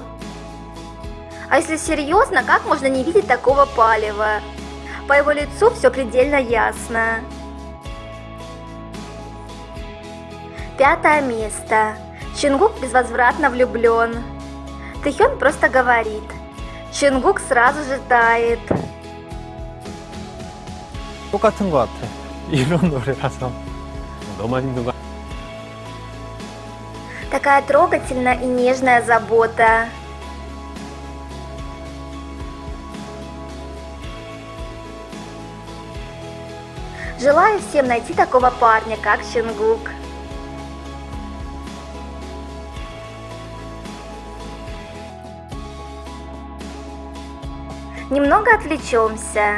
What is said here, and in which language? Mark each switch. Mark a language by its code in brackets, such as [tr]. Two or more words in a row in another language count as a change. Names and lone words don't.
[ru] А если серьезно, как можно не видеть такого палева? По его лицу все предельно ясно. Пятое место. Чингук безвозвратно влюблен. Тэхён просто говорит. Чингук сразу же тает. [ko] 똑같은 것 같아. 이런 노래라서 너만 힘든 거. [ru] Такая трогательная и нежная забота. Желаю всем найти такого парня, как Чингук. Немного отвлечемся.